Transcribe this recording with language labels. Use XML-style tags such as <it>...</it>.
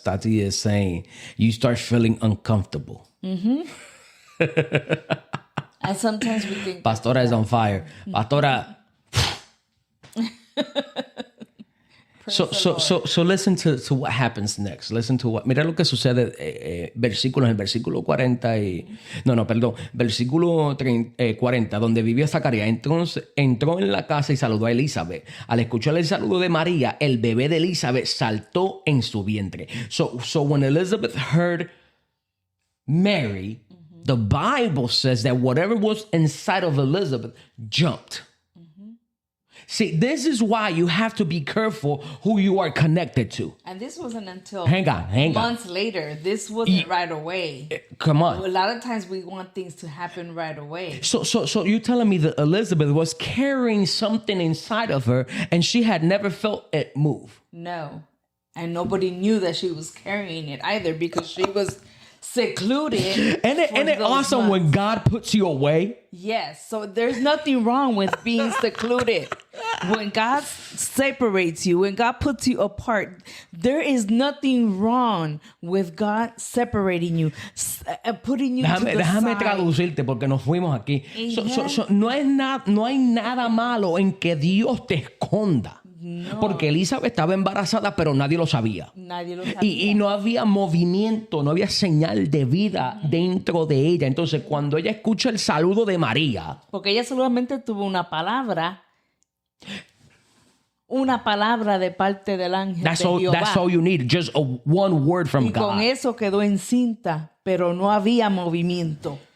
<en>Tati is saying, you start feeling uncomfortable. Mm-hmm. And sometimes we think... Pastora is on fire. Pastora... So listen to what happens next. Listen to what...</en> <es>Mira lo que sucede, versículos, en el versículo 40 y... versículo 40, donde vivió Zacarías. Entonces entró en la casa y saludó a Elizabeth. Al escuchar el saludo de María, el bebé de Elizabeth saltó en su vientre.</es> <en>So when Elizabeth heard Mary, the Bible says that whatever was inside of Elizabeth jumped. See, this is why you have to be careful who you are connected to. And this wasn't until months later. This wasn't right away. Come on. A lot of times we want things to happen right away. So you're telling me that Elizabeth was carrying something inside of her and she had never felt it move? No. And nobody knew that she was carrying it either because she was secluded. Isn't it awesome when God puts you away? Yes. So there's nothing wrong with being secluded. When God separates you, when God puts you apart, there is nothing wrong with God separating you, putting you to the</en> <es>déjame</es> <en>side.</en> <es>traducirte porque nos fuimos aquí. No hay nada malo en que Dios te esconda. No. Porque Elizabeth estaba embarazada, pero nadie lo sabía. Y no había movimiento, no había señal de vida dentro de ella. Entonces, cuando ella escucha el saludo de María... Porque ella solamente tuvo una palabra de parte del ángel de Jehová.</es> <en>That's all you need, just one word from God.</en> <es>Y con eso quedó encinta, pero no había movimiento.</es>